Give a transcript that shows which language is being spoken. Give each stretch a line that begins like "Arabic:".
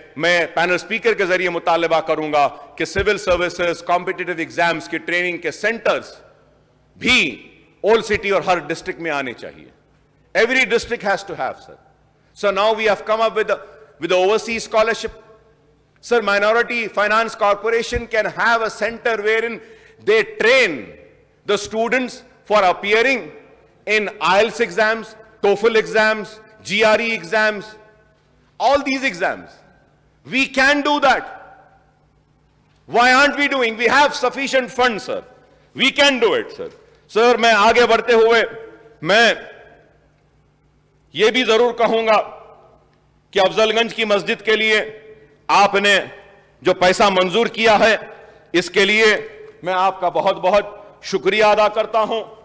Hindi: मैं panel speaker के जरिए मुतालबा करूंगा कि सिविल सर्विसेज कॉम्पिटिटिव एग्जाम्स की ट्रेनिंग के सेंटर्स भी ओल्ड सिटी और हर डिस्ट्रिक्ट में आने चाहिए.
English: Every district has to have, sir. So now we have come up with overseas scholarship. Sir, Minority Finance Corporation can have a center wherein they train the students for appearing in IELTS exams, TOEFL exams, GRE exams, all these exams. We can do that. Why aren't we doing? We have sufficient funds, sir. We can do it, sir.
Hindi: Sir, मैं आगे बढ़ते हुए मैं ये भी जरूर कहूंगा कि अफजलगंज की मस्जिद के लिए आपने जो पैसा मंजूर किया है, इसके लिए मैं आपका बहुत बहुत शुक्रिया अदा करता हूं.